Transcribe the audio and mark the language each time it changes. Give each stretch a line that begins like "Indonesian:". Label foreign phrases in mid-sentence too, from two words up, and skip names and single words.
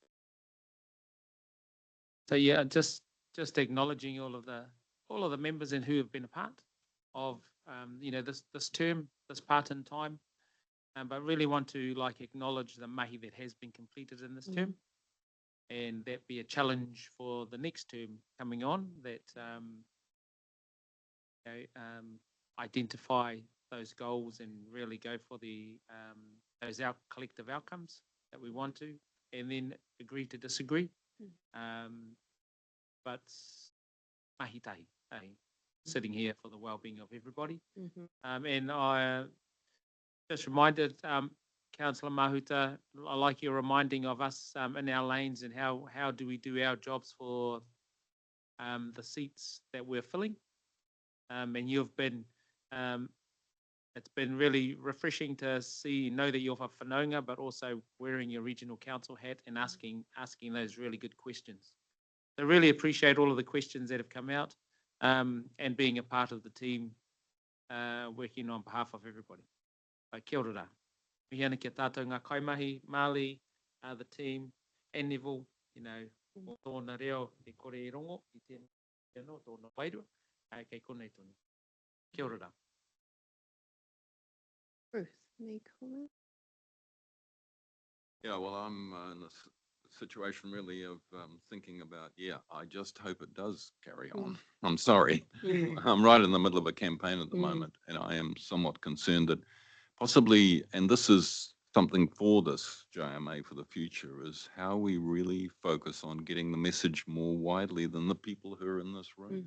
English: So yeah, just acknowledging all of the members and who have been a part of you know, this term, this part in time, but really want to acknowledge the mahi that has been completed in this term, and that be a challenge for the next term coming on. That you know, identify those goals and really go for the those collective outcomes that we want to, and then agree to disagree.
Māori: But mahi tahi,
English: sitting here for the well-being of everybody. And I just reminded Councillor Mahuta, I like your reminding of us in our lanes and how do we do our jobs for the seats that we're filling. And you've been, it's been really refreshing to know that you're for whanaunga, but also wearing your regional council hat and asking those really good questions. I really appreciate all of the questions that have come out and being a part of the team working on behalf of everybody.
Māori: Kia ora. Mihi ana ki a tātou ngā kaimahi, Māli,
English: the team, and Neville, you know,
Māori: tōna reo e kore I rongo, I tēnā no, tōna wairua, kei konei tonu. Kia ora.
English: Ruth, any comment? Yeah, well, I'm in a situation really of thinking about, I just hope it does carry on. I'm sorry. I'm right in the middle of a campaign at the moment, and I am somewhat concerned that possibly, and this is something for this JMA for the future, is how we really focus on getting the message more widely than the people who are in this room.